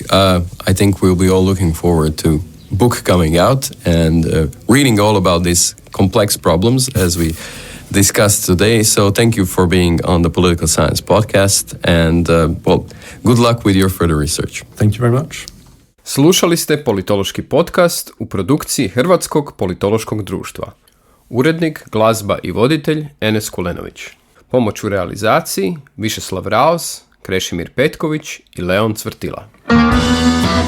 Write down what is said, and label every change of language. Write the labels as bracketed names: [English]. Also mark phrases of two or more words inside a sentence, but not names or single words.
[English] I think we'll be all looking forward to book coming out and reading all about these complex problems as we discussed today. So thank you for being on the Political Science Podcast, and good luck with your further research. Thank you very much. [Croatian] Slušali ste Politološki podcast u produkciji Hrvatskog politološkog društva. Urednik, glazba i voditelj Enes Kulenović. Pomoć u realizaciji Višeslav Raos, Krešimir Petković i Leon Cvrtila.